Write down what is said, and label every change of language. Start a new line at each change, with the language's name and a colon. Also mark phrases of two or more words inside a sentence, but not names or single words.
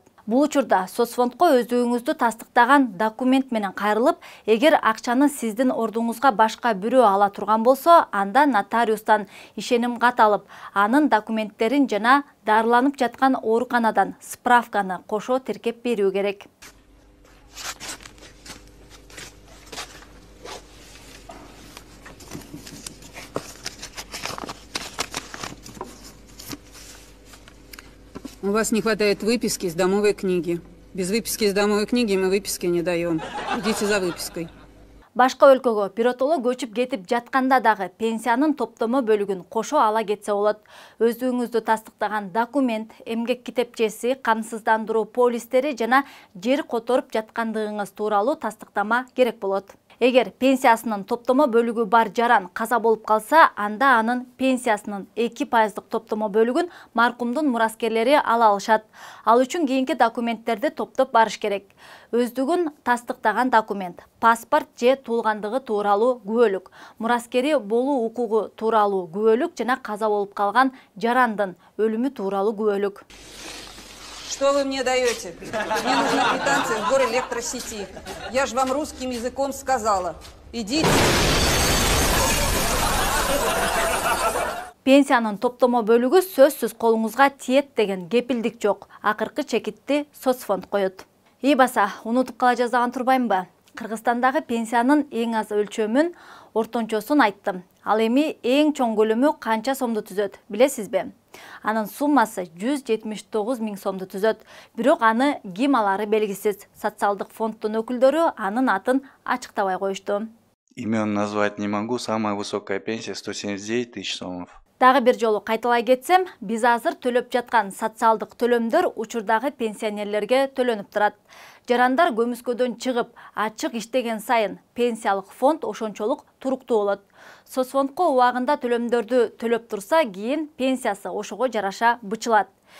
Kyrgyz: Бул учурда соцфондко өздүгүңүздү тастыктаган документ менен кайрылып, эгер акчаны сиздин ордуңузга башка бирөө ала турган болсо, анда нотариустан ишеним кат алып, анын документтерин жана дарыланып жаткан ооруканадан справканы кошо тиркеп берүү керек.
Russian: У вас не хватает выписки из домовой книги. Без выписки из домовой книги мы выписки не даем. Идите за выпиской.
Kyrgyz: Башка өлкөгө биротоло көчүп кетип жатканда дагы пенсиянын топтомо бөлүгүн кошо ала кетсе болот. Өздүгүңүздү тастыктаган документ, эмгек китепчеси, камсыздандыруу полистери жана жер которуп жаткандыгыңыз тууралуу тастыктама керек болот. Эгер пенсиясынын топтомо бөлүгү бар жаран каза болуп калса, анда анын пенсиясынын 2% топтомо бөлүгүн маркумдун мураскерлери ала алышат. Ал үчүн кийинки документтерди топтоп барыш керек. Өздүгүн тастыктаган документ, паспорт же туулгандыгы тууралуу күбөлүк, мураскери болуу укугу тууралуу күбөлүк жана каза болуп калган жарандын өлүмү тууралуу күбөлүк.
Russian: Что вы мне даете? Мне нужна квитанция в горэлектросети. Я же вам русским языком сказала. Идите.
Kyrgyz: Пенсиянын топтомо бөлүгү сөзсүз колуңузга тиет деген кепилдик жок. Акыркы чекитти соцфонд коет. Ийбаса, унутуп кала жаздаган турбаймынбы? Кыргызстандагы пенсиянын эң аз өлчөмүн, ортончосун айттым. Ал эми эң чоң көлөмү канча сомду түзөт, билесизби? Анын суммасы 179 000 сомду түзөт. Бирок аны ким алары белгисиз. Социалдык фонддун өкүлдөрү анын атын ачыктабай коюшту.
Russian: Имен назвать не могу, самая высокая пенсия 179 000 сомов.
Kyrgyz: Дагы бир жолу кайталай кетсем, биз азыр төлөп жаткан социалдык төлөмдөр учурдагы пенсионерлерге төлөнүп турат. Жарандар көмүскөдөн чыгып, ачык иштеген сайын пенсиялык фонд ошончолук туруктуу болот. Соцфондко убагында төлөмдөрдү төлөп турса, кийин пенсиясы ошого жараша бычылат.